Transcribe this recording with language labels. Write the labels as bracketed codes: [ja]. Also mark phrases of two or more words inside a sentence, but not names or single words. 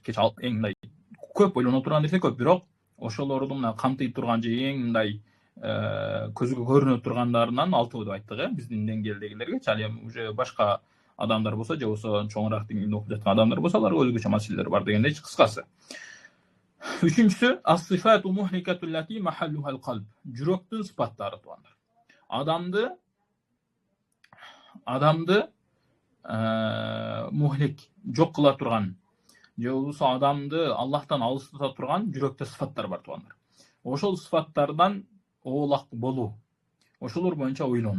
[ky] Кеч эң мындай көп ойлоно турган нерсе көп, бирок ошолорду мына камтый турган же эң мындай көзгө көрүнө тургандарынан 6 деп айттык, биздин деңгээлдегилерге. Ал эми уже башка адамдар болса, же болсо чоңураак деңгээлде окуп жаткан адамдар болса, аларга өзгөчө маселелер бар дегендей кыскасы. [ar] Үчүнчүсү الصفات مهلكة التي محلها القلب. [ky] Жүрөктүн сыпаттары туугандар. Адамды мухлик, жок кыла турган, же болсо адамды Аллахтан алыстата турган жүрөктө сыфаттар бар туугандар. Ошол сыфаттардан оолак болуу, ошолор боюнча ойлонуу.